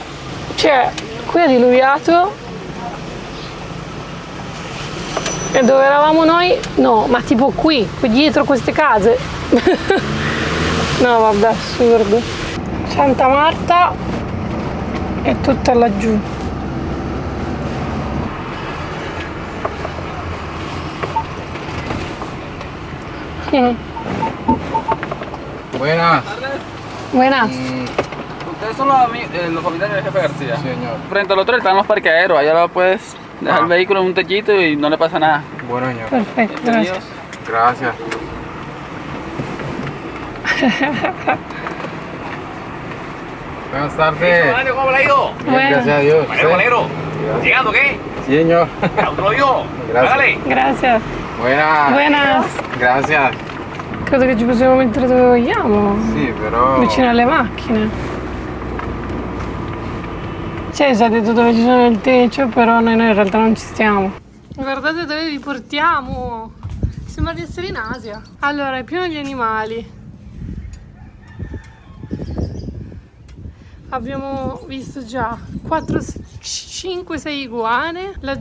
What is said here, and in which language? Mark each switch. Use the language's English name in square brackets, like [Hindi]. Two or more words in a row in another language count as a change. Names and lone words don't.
[Italian] Cioè, qui ha diluviato. E dove eravamo noi? No, ma tipo qui dietro queste case. No, vabbè, assurdo. Santa Marta è tutta laggiù. [Spanish] Buenas. Buenas. Ustedes son los familiares del jefe García. Sí, señor. Frente al hotel están los parqueaderos. Allá lo puedes dejar el vehículo en un techito y no le pasa nada. Bueno, señor. [Italian] Perfetto, grazie. [Spanish] Gracias. Buenas tardes. ¿Cómo le ha ido? Bueno. Gracias a Dios. Valero. ¿Llegando qué? Sí, señor. ¿Lo vio? Gracias. Hágale. [Italian] Grazie. [Spanish] Buenas. Buenas. Gracias. [Italian] Credo che ci possiamo mettere dove vogliamo. Sì, però... Vicino alle macchine. Cioè, si è detto dove ci sono il techo, però noi in realtà non ci stiamo. Guardate dove vi portiamo. Sembra di essere in Asia. Allora, è pieno di animali. Abbiamo visto già 4, 5, 6 iguane.